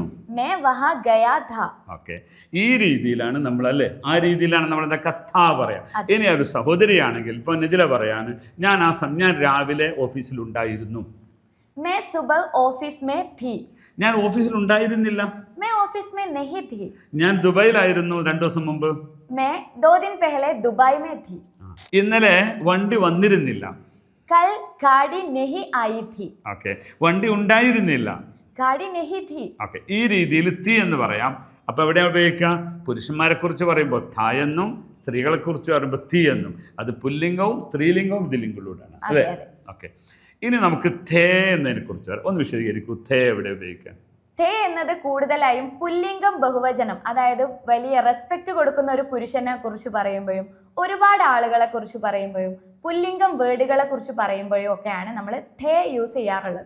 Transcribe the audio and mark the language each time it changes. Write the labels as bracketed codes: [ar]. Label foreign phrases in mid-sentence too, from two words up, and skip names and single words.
[hi] मैं वहाँ गया था. [ml] ഓക്കെ, ഈ രീതിയിലാണ് നമ്മൾ അല്ലേ, ആ രീതിയിലാണ് നമ്മൾ എന്താ കഥ പറയാം. ഇനി ഒരു സഹോദരിയാണെങ്കിൽ ഇപ്പൊ നജില പറയാണ്, ഞാൻ രാവിലെ ഓഫീസിലുണ്ടായിരുന്നു. [hi] मैं सुबह ऑफिस में थी. [ml] ഞാൻ ഓഫീസിൽ ഉണ്ടായിരുന്നില്ല. [hi] मैं ऑफिस में नहीं थी. [ml] ഞാൻ ദുബായിലായിരുന്നു 2 ദിവസം മുമ്പ്. [hi] मैं 2 दिन पहले दुबई में थी. [ml] ഇന്നലെ വണ്ടി വന്നിരുന്നില്ല. [hi] कल गाड़ी नहीं आई थी. [ml] ഓക്കെ, വണ്ടി ഉണ്ടായിരുന്നില്ല. [hi] गाड़ी नहीं थी. [ml] ഓക്കെ, ഈ രീതിയിൽ തീ എന്ന് പറയാം. അപ്പൊ എവിടെയാണ് ഉപയോഗിക്കുക? പുരുഷന്മാരെ കുറിച്ച് പറയുമ്പോൾ ഥ എന്നും സ്ത്രീകളെ കുറിച്ച് പറയുമ്പോൾ തീ എന്നും. അത് പുല്ലിംഗവും സ്ത്രീലിംഗവും ഇതിലിംഗങ്ങളൂടാണ് അല്ലേ. ഓക്കെ, ഇനി നമുക്ക് ഥേ എന്നതിനെ കുറിച്ച് ഒന്ന് വിശദീകരിക്കൂ. ഥേ എവിടെ ഉപയോഗിക്കാം? ഥേ എന്നത് കൂടുതലായും പുല്ലിംഗം ബഹുവചനം, അതായത് വലിയ റെസ്പെക്ട് കൊടുക്കുന്ന ഒരു പുരുഷനെ കുറിച്ച് പറയുമ്പോഴും ഒരുപാട് ആളുകളെ കുറിച്ച് പറയുമ്പോഴും പുല്ലിംഗം വേർഡുകളെ കുറിച്ച് പറയുമ്പോഴും ഒക്കെയാണ് നമ്മൾ ഥേ യൂസ് ചെയ്യാറുള്ളത്.